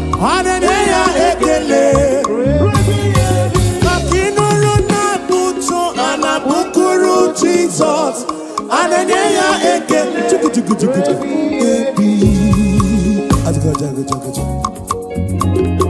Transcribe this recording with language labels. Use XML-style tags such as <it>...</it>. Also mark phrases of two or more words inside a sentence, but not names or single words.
<ig>Ọ na-enye ya ekele. Maka ịnụrụ na-abụ ụtụ a na-abụkuru Jizọs. A na-enye ya ekele. Chuku, chuku, chuku, chuku. Ebi. Ajaga, ajaga, ajaga, ajaga.</ig>